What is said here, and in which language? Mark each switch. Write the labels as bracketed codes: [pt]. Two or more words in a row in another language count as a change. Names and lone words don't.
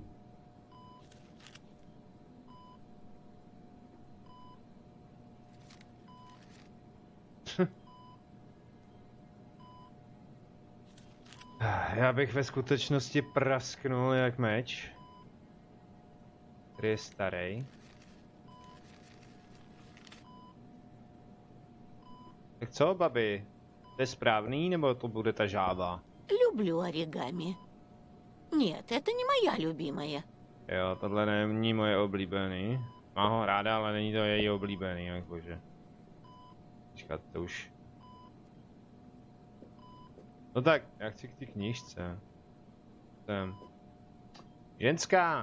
[cs] Já bych ve skutečnosti prasknul jak meč, který je starý. Tak co, babi? To je správný, nebo to bude ta žába? [ru] Люблю оригами. Нет, это не моя любимая. [cs] Jo, tohle není moje oblíbený. Má ho ráda, ale není to její oblíbený, jakože. Počkat, to už. No tak, já chci k té knížce. Jsem. Ženská!